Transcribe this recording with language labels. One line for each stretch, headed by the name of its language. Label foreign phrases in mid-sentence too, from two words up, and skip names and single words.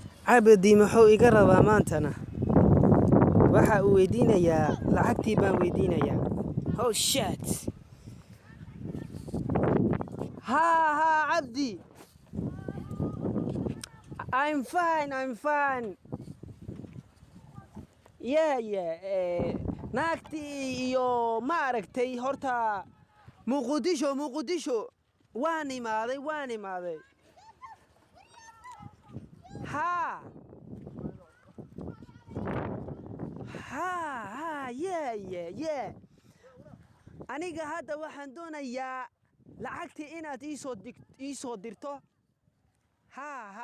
Somali: cabdi muxuu iga rabaa maantana waxa uu weydiinayaa lacagtii baan weydiinayaa
English: oh shit
Somali: ha cabdi
English: I'm fine yeah
Somali: naagtii iyo ma aragtay horta muqdisho waan imaaday ha yeah aniga hadda waxaan doonayaa lacagtii inaad ii soo dirto ha